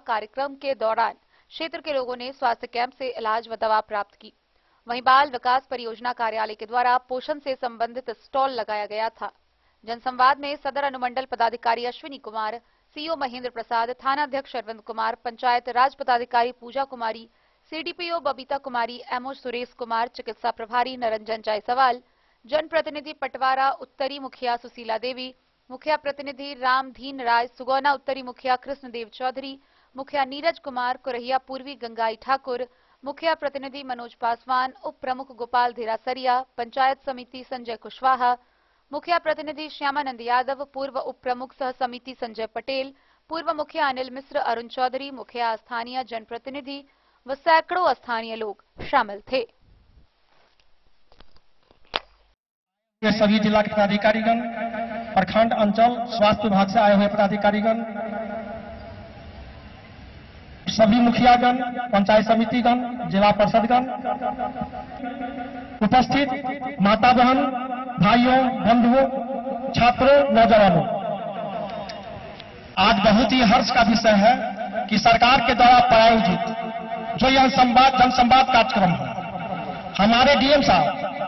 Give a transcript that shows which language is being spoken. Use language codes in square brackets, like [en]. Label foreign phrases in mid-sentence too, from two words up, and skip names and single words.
[hi] कार्यक्रम के दौरान क्षेत्र के लोगों ने स्वास्थ्य कैंप से इलाज व दवा प्राप्त की। वहीं बाल विकास परियोजना कार्यालय के द्वारा पोषण से संबंधित स्टॉल लगाया गया था। जनसंवाद में सदर अनुमंडल पदाधिकारी अश्विनी कुमार, सीओ महेंद्र प्रसाद, थानाध्यक्ष अरविंद कुमार, पंचायत राज पदाधिकारी पूजा कुमारी, सीडीपीओ बबीता कुमारी, एमओ सुरेश कुमार, चिकित्सा प्रभारी निरंजन जायसवाल, जनप्रतिनिधि पटवारा उत्तरी मुखिया सुशीला देवी, मुखिया प्रतिनिधि रामधीन राय, सुगौना उत्तरी मुखिया कृष्णदेव चौधरी, मुखिया नीरज कुमार, कुरहिया पूर्वी गंगाई ठाकुर, मुखिया प्रतिनिधि मनोज पासवान, उप प्रमुख गोपाल धेरासरिया, पंचायत समिति संजय कुशवाहा, मुखिया प्रतिनिधि श्यामानंद यादव, पूर्व उप प्रमुख सह समिति संजय पटेल, पूर्व मुखिया अनिल मिश्र, अरुण चौधरी, मुखिया स्थानीय जनप्रतिनिधि व सैकड़ों स्थानीय लोग शामिल थे। सभी जिला के पदाधिकारीगण, प्रखंड अंचल स्वास्थ्य विभाग से आए हुए पदाधिकारीगण, सभी मुखियागण, पंचायत समितिगण, जिला परिषदगण, उपस्थित माता बहन, भाइयों, बंधुओं, छात्रों, नौजवानों, आज बहुत ही हर्ष का विषय है कि सरकार के द्वारा प्रायोजित जो यह जनसंवाद कार्यक्रम है, हमारे डीएम साहब